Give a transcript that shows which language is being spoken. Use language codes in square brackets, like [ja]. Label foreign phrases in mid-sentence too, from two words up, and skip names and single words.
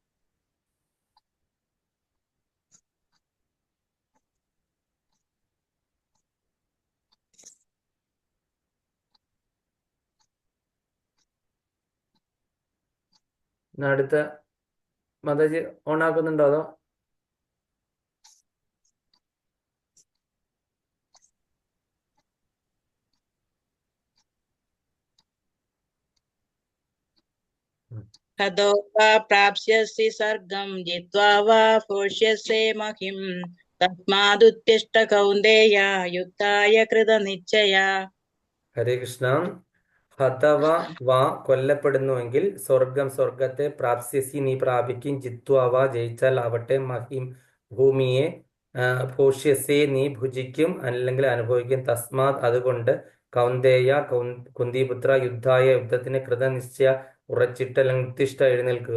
[ml] അടുത്ത മാതാജി ഓൺ ആക്കുന്നുണ്ടോ അതോ? [sa] हतो वा प्राप्स्यसि सर्गं जित्वा वा भोक्ष्यसे महिं तस्मादुत्तिष्ठ कौन्तेय युद्धाय कृतनिश्चया. ഹരേ കൃഷ്ണ. ഹതവ വാ [ml] കൊല്ലപ്പെടുന്നുവെങ്കിൽ സ്വർഗത്തെ പ്രാപ്സ്യസി നീ പ്രാപിക്കും. [sa] ജിത്വാ വാ [ml] ജയിച്ചാൽ ആവട്ടെ മഹിം ഭൂമിയെ ഭോഷ്യസേ നീ ഭുജിക്കും അല്ലെങ്കിൽ അനുഭവിക്കും. തസ്മാത് അതുകൊണ്ട് കൗന്ദേയ കുന്തിപുത്ര യുദ്ധായ യുദ്ധത്തിന് കൃതനിശ്ചയ ഉറച്ചിട്ട് അല്ലെങ്കിൽ ഉത്തിഷ്ഠ എഴുന്നേൽക്കുക.